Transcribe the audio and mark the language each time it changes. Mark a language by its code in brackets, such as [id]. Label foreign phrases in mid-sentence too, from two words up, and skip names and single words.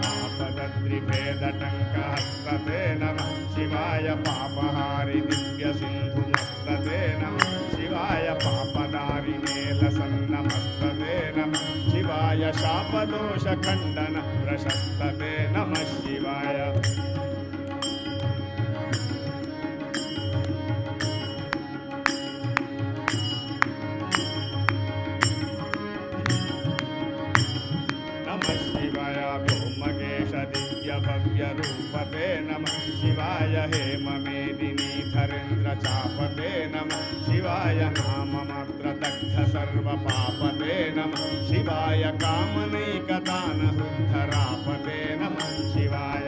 [sa] ఆపదద్రిభేదటంకహస్తతే నమః శివాయ పాపహారి దివ్య సింధుమస్తతే నమః శివాయ పాపదారిణేల సన్నమస్తతే నమః శివాయ శాపదోష ఖండన ప్రశస్తతే నమః శివాయ. भव्य रूपते नमः शिवाय हेममेदिनी धरेन्द्र चापते नमः शिवाय नाममात्र दग्ध सर्व पापते नमः शिवाय कामनैकदान हृद्धरापते नमः शिवाय